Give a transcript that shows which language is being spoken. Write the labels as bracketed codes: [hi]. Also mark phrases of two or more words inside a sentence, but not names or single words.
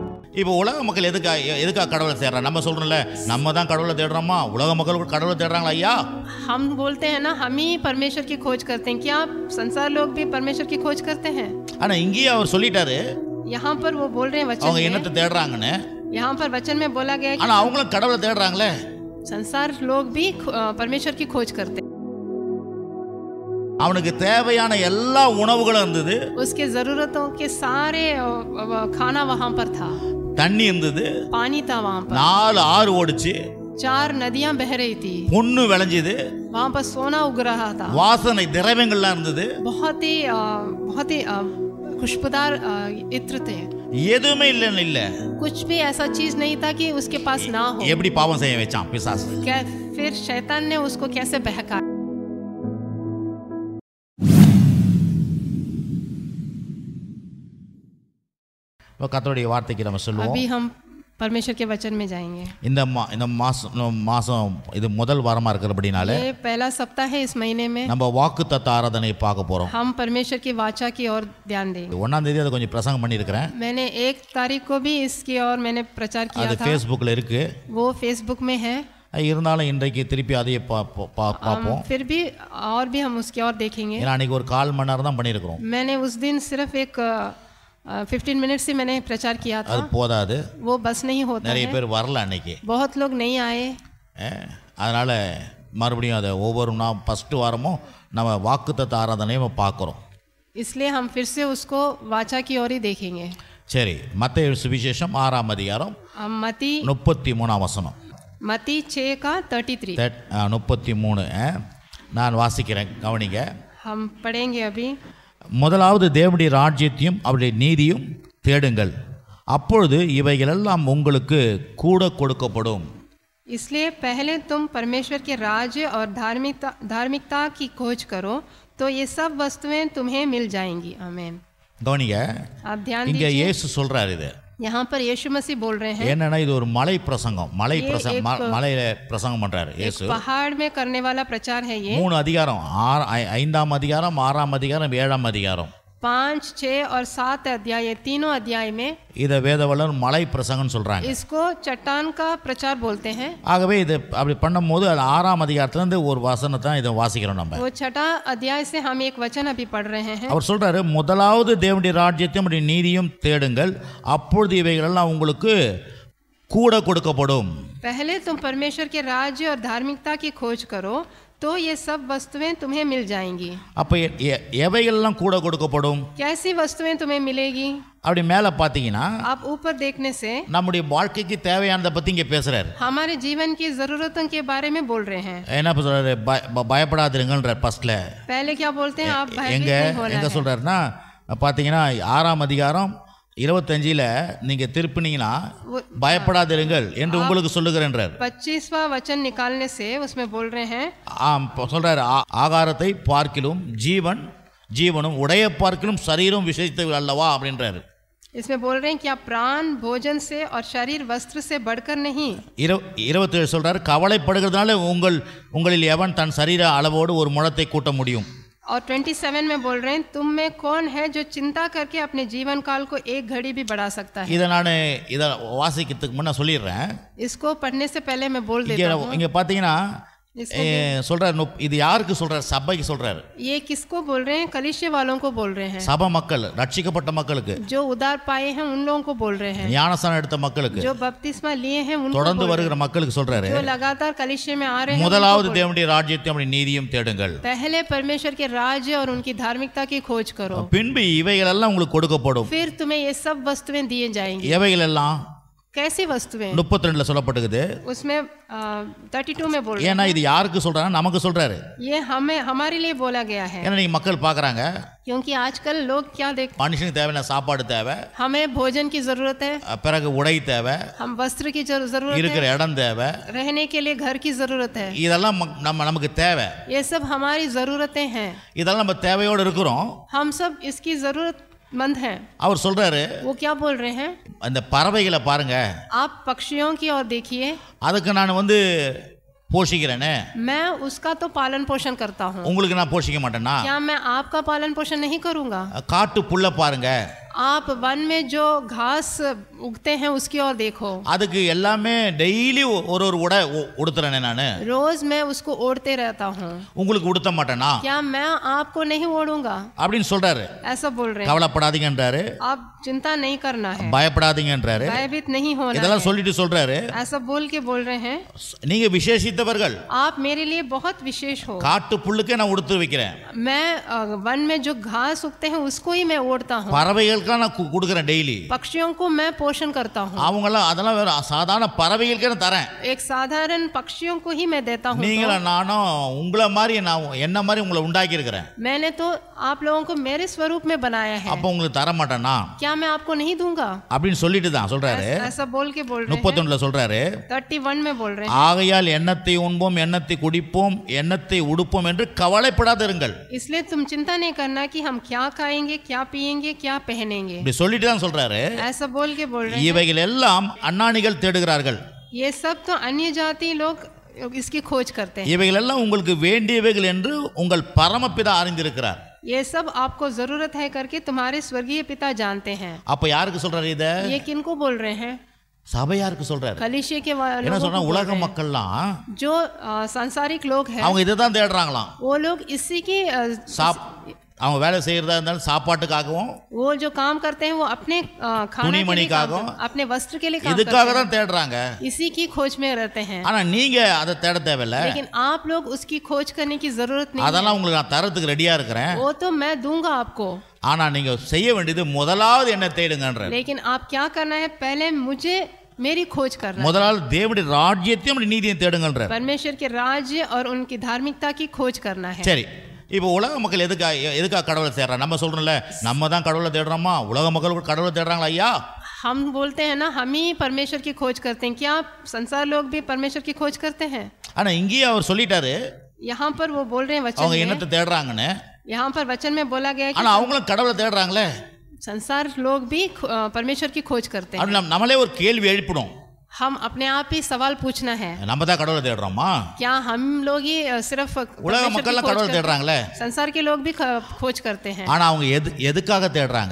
[ta] இப்போ உலக மக்கள் எதுக்கா கடவுளை தேடுறாங்க? நம்ம சொல்றோம்ல, நம்ம தான் கடவுளை தேடுறோமா? உலக மக்கள் கூட கடவுளை தேடுறாங்களா ஐயா? [hi] हम बोलते हैं ना, हम ही परमेश्वर की खोज करते हैं। क्या संसार लोग भी परमेश्वर की खोज करते हैं? [ta] ஆனா இங்கேயே அவர் சொல்லிட்டாரு [hi] यहाँ पर वो बोल रहे हैं वचन [ta] அவங்க [hi] में, [ta] என்னத்தை தேடுறாங்கன்னு. [hi] यहाँ पर वचन में बोला गया है [ta] ஆனா [hi] कि [ta] அவங்களும் கடவுளை தேடுறாங்களே. [hi] संसार लोग भी परमेश्वर की खोज करते हैं। [ta] அவனுக்கு தேவையான எல்லா உணவுகளும் இருந்தது, [hi] उसके जरूरतों के सारे खाना वहाँ पर था, [ta] தண்ணி இருந்தது, [hi] पानी था वहाँ पर, [ta] 4 ஆறு ஓடுச்சு, [hi] 4 नदियां बह रही थी, [ta] பொண்ணு விளைஞ்சது, [hi] वहाँ पर सोना उग रहा था, [ta] வாசனை திரவியங்கள்லாம் இருந்தது, [hi] बहुत ही खुशबूदार इत्र थे। [ta] எதுவுமே இல்லைன்னு இல்ல. [hi] कुछ भी ऐसा चीज नहीं था कि उसके पास ना हो। [ta] எப்படி பாவம் செய்ய வச்சான் பிசாசு? [hi] क्या फिर शैतान ने उसको कैसे बहकाया? [ta] கர்த்தருடைய வார்த்தைக்கு நம்ம சொல்லுவோம். [hi] अभी हम परमेश्वर के वचन में जाएंगे। [ta] இந்த மாசம் இது முதல் வாரமா இருக்கிறபடினால [hi] ये पहला सप्ताह है इस महीने में। [ta] நம்ம வாக்குத்தத்த ஆராதனை பார்க்க போறோம். [hi] हम परमेश्वर की वाचा की ओर ध्यान देंगे। [ta] 1ஆம் தேதி அதை கொஞ்சம் பிரசங்கம் பண்ணியிருக்கிறேன். [hi] मैंने 1 तारीख को भी इसकी ओर मैंने प्रचार किया [ta] அது [hi] था। [ta] ஃபேஸ்புக்ல இருக்கு, [hi] वो फेसबुक में है। [ta] இருந்தாலும் இன்றைக்கு திருப்பி அதையே பார்ப்போம். [hi] फिर भी और भी हम उसकी ओर देखेंगे। [ta] ஏன்னா அன்னைக்கு ஒரு 1/4 மணி நேரம் தான் பண்ணியிருக்கிறோம். [hi] मैंने उस दिन सिर्फ एक 15 मिनट से मैंने प्रचार किया था। [ta] அது போதாது, [hi] वो बस नहीं होता [ta] நிறைய [hi] है। [ta] பேர் வரல அன்னைக்கு. [hi] बहुत लोग नहीं आए। [ta] அதனால மறுபடியும் அதை ஒவ்வொரு ஃபர்ஸ்ட் வாரமும் நம்ம வாக்குத்தத்த ஆராதனையை பார்க்குறோம். [hi] इसलिए हम फिर से उसको वाचा की ओर ही देखेंगे। [ta] சரி, மத்தேயு சுவிசேஷம் 6ஆம் அதிகாரம் मती 33ஆம் வசனம். [hi] मती 6 का 33 [ta] 33 நான் வாசிக்கிறேன், கவனிங்க. [hi] हम पढ़ेंगे अभी। [ta] முதலாவது தேவனுடைய ராஜ்யத்தையும் அவருடைய நீதியும் தேடுங்கள், அப்பொழுது இவைகளெல்லாம் உங்களுக்கு கூட கொடுக்கப்படும். [hi] इसलिए पहले तुम परमेश्वर के राज्य और धार्मिकता की खोज करो तो ये सब वस्तुएं तुम्हें मिल जाएंगी। आमीन। [ta] கவனிங்க, [hi] आप ध्यान [ta] இங்க [hi] दीजिए, [ta] இயேசு சொல்றாரு இது. [hi] यहाँ पर यीशु मसीह बोल रहे हैं। [ta] என்னன்னா இது ஒரு மலை பிரசங்கம், மலையில பிரசங்கம் பண்றாரு இயேசு. [hi] पहाड़ में करने वाला प्रचार है ये। [ta] 3 அதிகாரம், 5ஆம் அதிகாரம், 6ஆம் அதிகாரம், 7ஆம் அதிகாரம், [hi] 5, 6 और 7 अध्याय, ये तीनों अध्याय में [ta] இதை வேதவல்லர் மலை பிரசங்கம்னு சொல்றாங்க. [hi] इसको चट्टान का प्रचार बोलते हैं। [ta] ஆகவே இது அப்படி பண்ணும்போது அது 6ஆம் அதிகாரத்திலிருந்து ஒரு வசனத்தை தான் இதை வாசிக்கிறோம் நம்ம. [hi] वो 6 अध्याय से हम एक वचन अभी पढ़ रहे हैं। [ta] அவர் சொல்றாரு, முதலாவது தேவனுடைய ராஜ்யத்தையும் அவருடைய நீதியும் தேடுங்கள், அப்பொழுது இவைகளெல்லாம் உங்களுக்கு கூட கொடுக்கப்படும். [hi] पहले तुम परमेश्वर के राज्य और धार्मिकता की खोज करो तो ये सब वस्तुएं तुम्हें मिल जाएंगी। [ta] அப்ப எவைகளெல்லாம் கூட கொடுக்கப்படும்? [hi] कैसी वस्तुएं तुम्हें मिलेगी? [ta] அப்படி மேலே பார்த்தீங்கன்னா [hi] आप ऊपर देखने से [ta] நம்முடைய வாழ்க்கைக்கு தேவையானதை பத்தி இங்க பேசுறாரு. [hi] हमारे जीवन की जरूरतों के बारे में बोल रहे हैं। [ta] என்ன சொல்றாரு? பயப்படாதீங்கன்ற ஃபர்ஸ்ட்ல. [hi] पहले क्या बोलते हैं? आप भयभीत [ta] எங்க [hi] नहीं होना [ta] எங்க [hi] है। [ta] சொல்றாருன்னா பார்த்தீங்கன்னா 6ஆம் அதிகாரம் 25 நீங்க திருப்பினீங்கன்னா பயப்படாதீர்கள் என்று உங்களுக்கு சொல்லுகிறேன்றார். [hi] 25वां वचन निकालने से उसमें बोल रहे हैं, [ta] சொல்றாரு, ஆகாரத்தை பார்க்கிலும் ஜீவனும் உடைய பார்க்கிலும் சரீரம் விசேஷித்தது அல்லவா அப்படின்றாரு. [hi] इसमें बोल रहे हैं कि आप प्राण भोजन से और शरीर वस्त्र से बढ़कर नहीं। [ta] 27 சொல்றாரு, கவலைப்படுகிறதுனால உங்களில் எவன் தன் சரீர அளவோடு ஒரு முழத்தை கூட்ட முடியும். [hi] और 27 में बोल रहे हैं, तुम में कौन है जो चिंता करके अपने जीवन काल को एक घड़ी भी बढ़ा सकता है। [ta] இதை வாசிக்கிறதுக்கு முன்ன சொல்லிடுறேன். [hi] इसको पढ़ने से पहले मैं बोल देता हूँ। [ta] இங்க பாத்தீங்கன்னா சொல்றாரு, இது யாருக்கு சொல்றாரு? சபைக்கு சொல்றாரு. [hi] ये किसको बोल रहे हैं? कलीसिया वालों को बोल रहे हैं। [ta] சபை மக்கள், ரட்சிக்கப்பட்ட மக்களுக்கு, [hi] जो उद्धार पाए हैं उन लोगों को बोल रहे हैं। [ta] ஞானஸ்நானம் எடுத்த மக்களுக்கு, [hi] जो बपतिस्मा लिए हैं उनको, [ta] தொடர்ந்து வருகிற மக்களுக்கு சொல்றாரு, [hi] जो लगातार कलीसिया में आ रहे हैं। [ta] முதலாவது தேவனுடைய ராஜ்யத்தையும் அவருடைய நீதியும் தேடுங்கள், [hi] पहले परमेश्वर के राज्य और उनकी धार्मिकता की खोज करो, [ta] பின்பு இவைகளெல்லாம் உங்களுக்கு கொடுக்கப்படும். [hi] फिर तुम्हें ये सब वस्तुएं दिए जाएंगी। [ta] எவைகள் எல்லாம்? [hi] कैसी वस्तुएं? [ta] 32 சொல்லப்பட்டிருக்குது. [hi] उसमें 32 में बोल रहे [ta] ஏன்னா இது யாருக்கு சொல்றாரு? நமக்கு சொல்றாரு. [hi] ये हमारे लिए बोला गया है। [ta] ஏன்னா நீங்க மக்கள் பார்க்கறாங்க, [hi] क्योंकि आजकल लोग क्या देखते हैं? [ta] மனுஷனுக்கு தேவையான சாப்பாடு தேவை, [hi] हमें भोजन की जरूरत है, [ta] பிறகு உடை தேவை, [hi] हम वस्त्र की जरूरत [ta] இருக்கிற [hi] है, [ta] இடம் தேவை, [hi] रहने के लिए घर की जरूरत है। [ta] இதெல்லாம் நமக்கு தேவை. [hi] ये सब हमारी जरूरतें हैं। [ta] இதெல்லாம் நம்ம தேவையோடு இருக்கிறோம். [hi] हम सब इसकी जरूरतमंद हैं। [ta] அவர் சொல்றாரு, [hi] वो क्या बोल रहे हैं? [ta] அந்த பறவைகளை பாருங்க, [hi] आप पक्षियों की ओर देखिए, [ta] அதுக்கு நான் போஷிக்கிறேனே, [hi] मैं उसका तो पालन पोषण करता हूँ। [ta] உங்களுக்கு நான் போஷிக்க மாட்டேனா? [hi] क्या मैं आपका पालन पोषण नहीं करूँगा? [ta] காட்டு புல்ல பாருங்க, [hi] आप वन में जो घास उगते हैं उसकी ओर देखो। [ta] அதுக்கு எல்லாமே டெய்லி ஒரு ஒரு உடை உடுத்துறேனே நானு, [hi] रोज मैं उसको ओढ़ते रहता हूँ, [ta] உங்களுக்கு உடுத்த மாட்டேனா [hi] क्या मैं आपको नहीं ओढ़ूंगा? [ta] அப்படின்னு சொல்றாரு. [hi] ऐसा बोल रहे हैं। [ta] கவலைப்படாதீங்கன்றாரு, [hi] आप चिंता नहीं करना है, [ta] பயப்படாதீங்கன்றாரு, [hi] भयभीत नहीं होना [ta] இதெல்லாம் [hi] है। [ta] சொல்லிட்டு சொல்றாரு, [hi] ऐसा बोल के बोल रहे हैं [ta] நீங்க விசேஷித்தவர்கள், [hi] आप मेरे लिए बहुत विशेष हो। [ta] காட்டு புல்லுக்கே நான் உடுத்து வைக்கிறேன், [hi] मैं वन में जो घास उगते हैं उसको ही मैं ओढ़ता हूँ, [ta] பறவைகளுக்கு நான் கொடுக்குறேன் டெய்லி, [hi] पक्षियों को मैं पोषण करता हूँ, [ta] அவங்களாம் அதெல்லாம் வேற சாதாரண பறவைகளுக்கே நான் தரேன், [hi] एक साधारण पक्षियों को ही मैं देता हूँ। [ta] நீங்கள நானும் உங்களை மாதிரி நான் என்ன மாதிரி உங்களை உண்டாக்கி இருக்கிறேன், [hi] मैंने तो आप लोगों को मेरे स्वरूप में बनाया है, [ta] அப்ப உங்களுக்கு தர மாட்டேனா [hi] क्या मैं आपको नहीं दूंगा? [ta] அப்படின்னு சொல்லிட்டு தான் சொல்றாரு. [hi] ऐसा बोल के बोल रहे हैं। [ta] 31ல சொல்றாரு, [hi] 31 में बोल रहे हैं, [ta] ஆகையால் எண்ணத்தை உண்போம் எண்ணத்தை குடிப்போம் எண்ணத்தை உடுப்போம் என்று கவலைப்படாதிருங்கள். [hi] इसलिए तुम चिंता नहीं करना कि हम क्या खाएंगे, क्या पिएंगे, क्या पहनेंगे। [ta] இப்படி சொல்லிட்டு தான் சொல்றாரு. [hi] ऐसा बोल के बोल रहे हैं। [ta] இவைகள் எல்லாம் அன்னானிகள் தேடுகிறார்கள், [hi] ये सब तो अन्य जाति लोग इसकी खोज करते हैं। [ta] இவைகள் எல்லாம் உங்களுக்கு வேண்டியவைகள் என்று உங்கள் பரமபிதா அறிந்திருக்கிறார். [hi] ये सब आपको जरूरत है करके तुम्हारे स्वर्गीय पिता जानते हैं। [ta] அப்ப யாருக்கு சொல்றாரு இத? [hi] ये किनको बोल रहे हैं? [ta] சபை யாருக்கு சொல்றாரு? [hi] कलीसिया के [ta] என்ன [hi] लोगों [ta] சொல்றா, [hi] को बोल [ta] உலக [hi] रहे हैं। [ta] மக்கள்லாம் [hi] जो सांसारिक लोग हैं [ta] அவங்க இதை தான் தேடுறாங்களாம். [hi] वो लोग इसी की [ta] அவங்க வேலை செய்யறதா இருந்தாலும் சாப்பாட்டுக்காகவும், [hi] वो जो काम करते हैं वो अपने खाने के लिए काम [ta] துணிமணிக்காகவும், [hi] अपने वस्त्र के लिए काम [ta] இதுக்காக [hi] करते [ta] தான் தேடுறாங்க. [hi] हैं, इसी की खोज में रहते हैं। [ta] ஆனா நீங்க அதை தேட தேவையில்ல, [hi] लेकिन आप लोग उसकी खोज करने की जरूरत नहीं है। [ta] அதெல்லாம் உங்களுக்கு நான் தரத்துக்கு ரெடியா இருக்கிறேன். [hi] वो तो मैं दूंगा आपको, [ta] ஆனா நீங்க செய்ய வேண்டியது முதலாவது என்ன தேடுங்கன்ற. [hi] लेकिन आप क्या करना है, पहले मुझे मेरी खोज करना है। [ta] முதலாவது தேவனுடைய ராஜ்யத்தையும் நீதியையும் தேடுங்கன்ற. [hi] परमेश्वर के राज्य और उनकी धार्मिकता की खोज करना है। [ta] சரி, இப்போ உலக மக்கள் எதுக்கா கடவுளை தேடுறாங்க? நம்ம சொல்றோம்ல, நம்ம தான் கடவுளை தேடுறோமா? உலக மக்கள் கூட கடவுளை தேடுறாங்களா? ஐயா, [hi] हम बोलते हैं ना हम ही परमेश्वर की खोज करते हैं, क्या संसार लोग भी परमेश्वर की खोज करते हैं? [ta] ஆனா இங்கேயே அவர் சொல்லிட்டாரு [hi] यहाँ पर वो बोल रहे हैं वचन [ta] அவங்க [hi] में, [ta] என்னத்தை தேடுறாங்கன்னு. [hi] यहाँ पर वचन में बोला गया है [ta] ஆனா [hi] कि [ta] அவங்களும் கடவுளை தேடுறாங்களே. [hi] संसार लोग भी परमेश्वर की खोज करते हैं। [ta] அது நம்மளே ஒரு கேள்வி எழுப்பிடும், [hi] हम अपने आप ही सवाल पूछना है, [ta] நம்ம தான் கடவுளை தேடுறோமா? [hi] क्या हम लोग ही सिर्फ [ta] உலக [hi] परमेश्वर की [ta] மக்கள் [hi] खोज [ta] கடவுளை [hi] करते हैं? [ta] தேடுறாங்களே. [hi] संसार के लोग भी खोज करते हैं। [ta] ஆனா அவங்க எதுக்காக தேடுறாங்க?